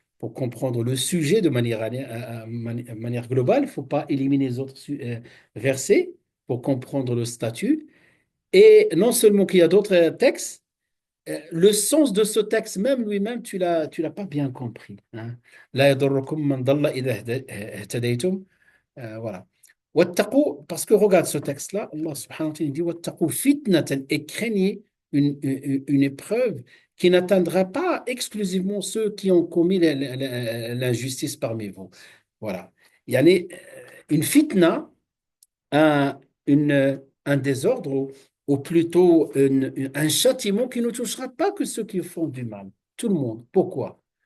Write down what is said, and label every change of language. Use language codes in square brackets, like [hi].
[fr] Pour comprendre le sujet de manière globale, il ne faut pas éliminer les autres versets pour comprendre le statut. Et non seulement qu'il y a d'autres textes, le sens de ce texte même lui-même, tu l'as pas bien compris. Hein. [ar] لا يضركم من ضل إذا اهتديتم. [fr] Voilà. Wattaqu, parce que regarde ce texte-là, Allah subhanahu wa ta'ala dit [ar] Wattaqu fitnatan, [fr] et craignez une épreuve qui n'atteindra pas exclusivement ceux qui ont commis l'injustice parmi vous. Voilà. Il y a une fitna, un, un désordre, ou plutôt un châtiment qui ne touchera pas que ceux qui font du mal. Tout le monde. Pourquoi?